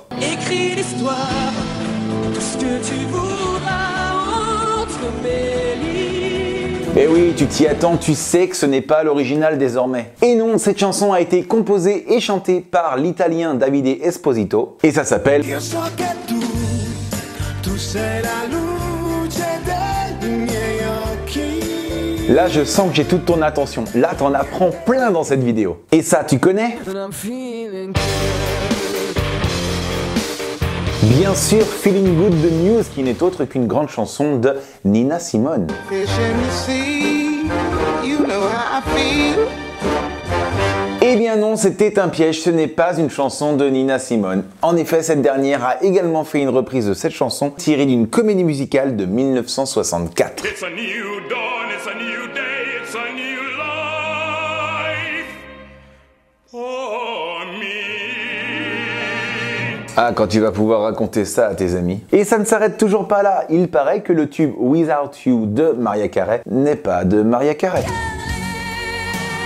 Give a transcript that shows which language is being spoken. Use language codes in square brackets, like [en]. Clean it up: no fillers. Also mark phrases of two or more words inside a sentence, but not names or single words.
[fr] Écris l'histoire, tout ce que tu voudras entre mes lignes. Et oui, tu t'y attends, tu sais que ce n'est pas l'original désormais. Et non, cette chanson a été composée et chantée par l'italien Davide Esposito, et ça s'appelle [it] Io so che tu sei la luce dei miei occhi. [fr] Là, je sens que j'ai toute ton attention. Là, t'en apprends plein dans cette vidéo. Et ça, tu connais? [en] And I'm feeling [fr] Bien sûr, Feeling Good de News, qui n'est autre qu'une grande chanson de Nina Simone. Eh bien non, c'était un piège, ce n'est pas une chanson de Nina Simone. En effet, cette dernière a également fait une reprise de cette chanson tirée d'une comédie musicale de 1964. [en] It's a new dawn, it's a new day, it's a new life for me. [fr] Ah, quand tu vas pouvoir raconter ça à tes amis. Et ça ne s'arrête toujours pas là. Il paraît que le tube Without You de Mariah Carey n'est pas de Mariah Carey.